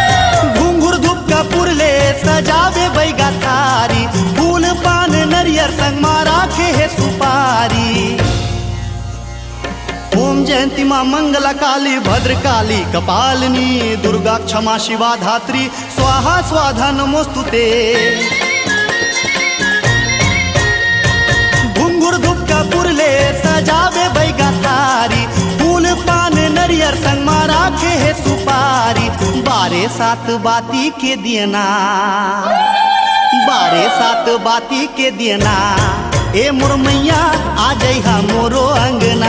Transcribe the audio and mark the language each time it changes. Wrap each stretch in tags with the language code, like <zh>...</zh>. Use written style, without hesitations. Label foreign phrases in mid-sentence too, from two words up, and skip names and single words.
<hne>सजावे बैगा थारी, फूल पान नरियर संग</hne> <sa>जयंती माँ मंगला काली भद्रकाली कपालिनी दुर्गा क्षमा शिवा धात्री स्वाहा स्वाधा नमोस्तुते।</sa> <hne>घुंघुर धूप कपूरले सजावे बैगा थारी फूल पान नरियर संग मा राखे है सुपारी। बारे सात बाती के दियना बारे सात बाती के दियना ए मोर मैया आ जइहा मोरो अंगना।</hne>